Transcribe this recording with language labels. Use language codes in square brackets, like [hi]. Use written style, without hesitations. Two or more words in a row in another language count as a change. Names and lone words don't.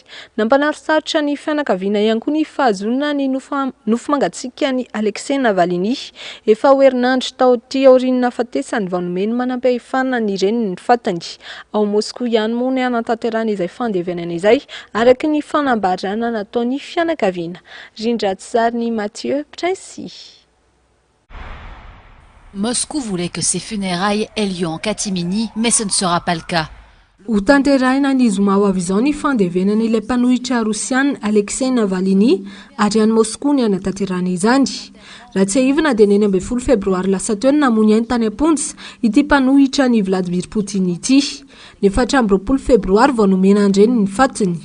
[mg] Nampanarosarotra ny fianakaviana ihany koa ny fahazonana ny nofo mangatsiaka ny Alexei Navalny efa ho herinandro tao ty aoriana afatesany vao nomeny manam-pahefana ny reniny ny fatany. Ao Moscou ihany moa ny anatanterahana izay fandevenana izay araky ny fanambarana nataony fianakaviana. Mathieu Princy. [fr] Moscou voulait que ses funérailles aient lieu en catimini, mais ce ne sera pas le cas. [mg] Ho tanteraina ny zoma ho avy izao ny fandevenana ilay mpanohitra Rosiana Alexei Navalny ary any Moscou ny anatanterahana izany. Raha tsy ahivina dia ny 12 febroary lasa teo ny namony any tany am-ponja ity mpanohitra ny Vladimir Poutine ity. Ny 14 febroary vao nomena andreny ny fatiny.